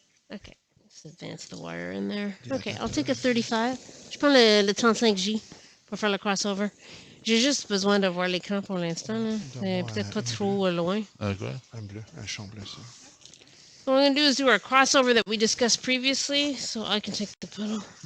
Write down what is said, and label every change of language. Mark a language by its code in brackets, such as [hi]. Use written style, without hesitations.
[en] Okay, let's advance the wire in there. Okay, I'll take a 35. [fr] Je prends le 35J pour faire le crossover. J'ai juste besoin de voir l'écran pour l'instant. Là. C'est peut-être pas trop loin. [en] Okay. [fr] Un bleu, un champ bleu, ça. [en] What we're going to do is do our crossover that we discussed previously, so I can take the pedal.